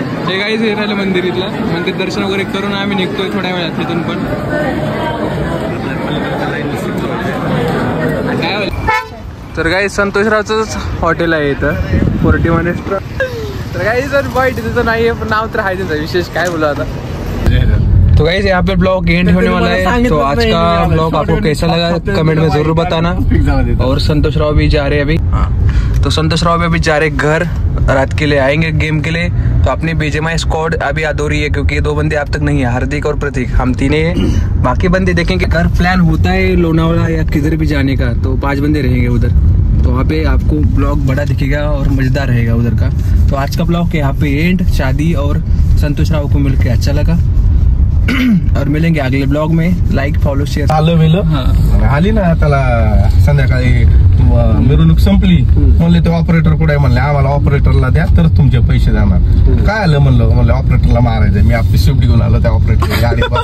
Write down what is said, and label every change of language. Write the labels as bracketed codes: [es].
[mr] हे काहीच हे राहिलं मंदिर इथलं. मंदिर दर्शन वगैरे करून आम्ही निघतोय थोड्या वेळात तिथून. पण काय होईल तर काही संतोषरावचंच हॉटेल आहे इथं 41 रेस्टॉरंट. तर काही जर वाईट तिथं नाही आहे, पण नाव तर आहे त्यांचं विशेष, काय बोला आता. [hi] तो गाइस यहाँ पे ब्लॉग एंड होने वाला है. तो आज का ब्लॉग आपको कैसा लगा कमेंट में जरूर बताना. और संतोष राव भी जा रहे हैं अभी. तो संतोष राव भी जा रहे घर, रात के लिए आएंगे गेम के लिए. तो अपनी बीजेएमआई स्क्वाड अभी अधूरी है क्योंकि 2 बंदे अब तक नहीं है, हार्दिक और प्रतीक, हम 3 हैं. बाकी बंदे देखेंगे. अगर प्लान होता है लोनावाला या किधर भी जाने का तो 5 बंदे रहेंगे उधर. तो वहाँ पे आपको ब्लॉग बड़ा दिखेगा और मजेदार रहेगा उधर का. तो आज का ब्लॉग यहाँ पे एंड. शादी और संतोष राव को मिलकर अच्छा लगा. और मिलेंगे अगले ब्लॉग में. [en] Like follow share. [mr] आली ना त्याला संध्याकाळी मिरवणूक संपली, म्हणले ते ऑपरेटर कुठे, म्हणले आम्हाला ऑपरेटरला द्या तर तुमचे पैसे देणार. काय आलं म्हणलं ऑपरेटरला मारायचं. मी आपली स्विफ्ट घेऊन आलो त्या ऑपरेटर गाडी.